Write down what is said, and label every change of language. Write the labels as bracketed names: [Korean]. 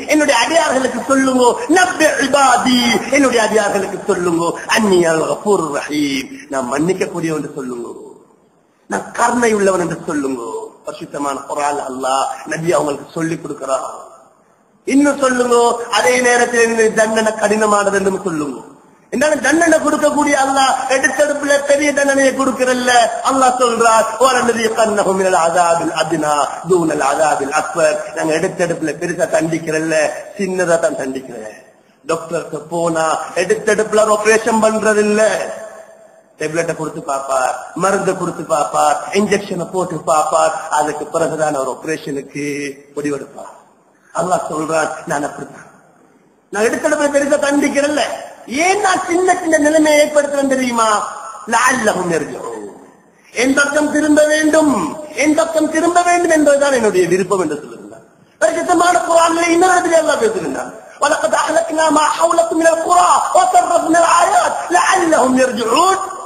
[Tamil] என்னுடைய அடியார்களுக்கு சொல்லுங்க, [Arabic] நபி இபாதி, [Tamil] என்னுடைய அடியார்களுக்கு சொல்லுங்க, [Arabic] அன்னி அனல் கஃபூருர் ரஹீம், [Tamil] நான் மன்னிக்க கூடியவன் என்று சொல்லுங்க, நான் கருணை உள்ளவன் என்று சொல்லுங்க. பரிசுத்தமான குர்ஆன் அல்லாஹ் நபி அவங்களுக்கு சொல்லி கொடுக்கிறார். இன்னும் சொல்லுங்க, அதே நேரத்தில் தண்டனை கடினமானது என்று சொல்லுங்க. என்ன தண்டனை கொடுக்கக்கூடிய அல்லாஹ் எடுத்தெடுப்புல பெரிய தண்டனையை கொடுக்கிறல்ல. அல்லாஹ் சொல்றார், [Arabic] وَلَنُذِيقَنَّهُمْ مِنَ الْعَذَابِ الْأَدْنَى دُونَ الْعَذَابِ الْأَكْبَرِ. [Tamil] நாங்க எடுத்தெடுப்புல பெருசா தண்டிக்கிறல்ல, சின்னதா தான் தண்டிக்கிறேன். டாக்டருக்கு போனா எடுத்தெடுப்புல ஆபரேஷன் பண்றது இல்ல, டேப்லெட்டை கொடுத்து பார்ப்பார், மருந்து கொடுத்து பார்ப்பார், இன்ஜெக்ஷனை போட்டு பார்ப்பார், அதுக்கு பிறகுதான் அவர் ஆபரேஷனுக்கு முடிவெடுப்பார். அல்லாஹ் சொல்றான், நான் அப்படித்தான், நான் எடுத்தெடுப்புல பெருசா தண்டிக்கிறல்ல. ஏன் நான் சின்ன சின்ன நிலைமையை ஏற்படுத்துறேன் தெரியுமா? [Arabic] லஅல்லஹும் யர்ஜிஊன், [Tamil] என் பக்கம் திரும்ப வேண்டும், என் பக்கம் திரும்ப வேண்டும் என்பதுதான் என்னுடைய விருப்பம் என்று சொல்லுகிறார். பரிசுத்தமான குர்ஆனிலே இன்னொரு இடத்தில் அல்லாஹ் பேசுகிறார், [Arabic] وَلَقَدْ أَهْلَكْنَا مَا حَوْلَكُم مِّنَ الْقُرَى وَصَرَّفْنَا الْآيَاتِ لَعَلَّهُمْ يَرْجِعُونَ.